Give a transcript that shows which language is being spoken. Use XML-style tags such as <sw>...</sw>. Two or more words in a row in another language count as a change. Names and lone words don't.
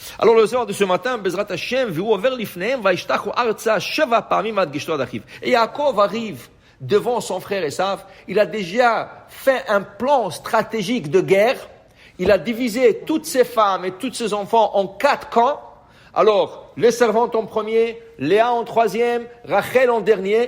<fr>Alors le soir de ce matin,</fr> <he>בעזרת השם, והוא עבר לפניהם, וישתחו ארצה שבע פעמים עד גשתו אחיו.</he> <fr>Et Yaakov arrive devant son frère Esav. Il a déjà fait un plan stratégique de guerre. Il a divisé toutes ses femmes et tous ses enfants en 4 camps. Alors, les servantes en premier, Léa en troisième, Rachel en dernier.</fr>